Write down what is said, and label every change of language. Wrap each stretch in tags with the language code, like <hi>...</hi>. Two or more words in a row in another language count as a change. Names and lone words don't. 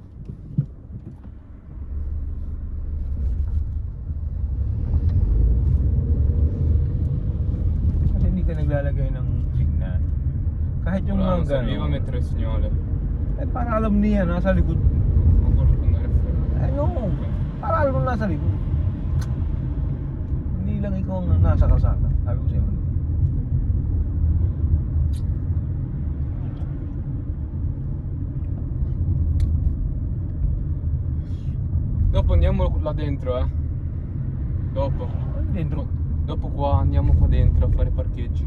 <tl>Kasi hindi ka naglalagay ng signal. Kahit yung</tl> <it>Allora, non</it> <tl>mga</tl> <it>serviva</it> <tl>gano'n.</tl> <it>mettere il segnale.</it> <tl>Para alam niya nasa likod.</tl> <it>Ma quello per andare fermo. No,</it> <tl>para alam mo nasa likod. Hindi lang ikaw ang nasa kalsada. Sabi ko sa'yo.</tl> <it>Dopo andiamo là dentro, eh. Dopo. Dentro. Dopo qua andiamo qua dentro a fare parcheggi.</it>